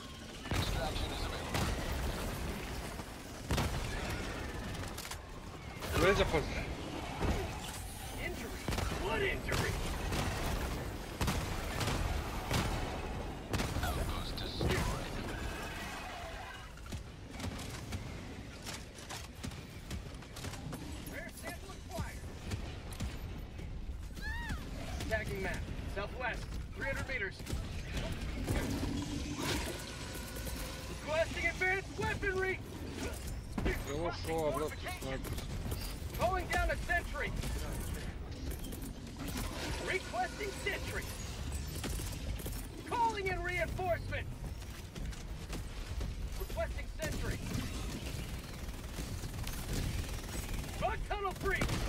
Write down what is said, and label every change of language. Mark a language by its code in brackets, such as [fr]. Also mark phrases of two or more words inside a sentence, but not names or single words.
[en] Extraction is available. [sr] Leđa pazi. [en] Injury? What injury? Outpost destroyed. Rare sample acquired. Tagging map. Southwest. 300 meters. Requesting advanced weaponry! [sr] Ovo šova, brate, snajper. [en] Calling down a sentry! Requesting sentry! Calling in reinforcement! Requesting sentry! Bug tunnel free!